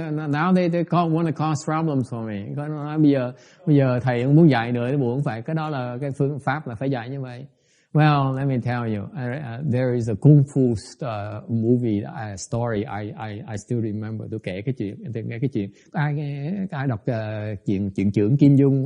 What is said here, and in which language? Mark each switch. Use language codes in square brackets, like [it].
[en] Now they want to cause problems for me. [vi] Có nói bây giờ thầy không muốn dạy nữa, buồn phải. Cái đó là cái phương pháp là phải dạy như vậy. [en] Well, let me tell you, there is a kung fu movie story. I still remember. [vi] Tôi kể cái chuyện. Ai đọc chuyện trưởng Kim Dung?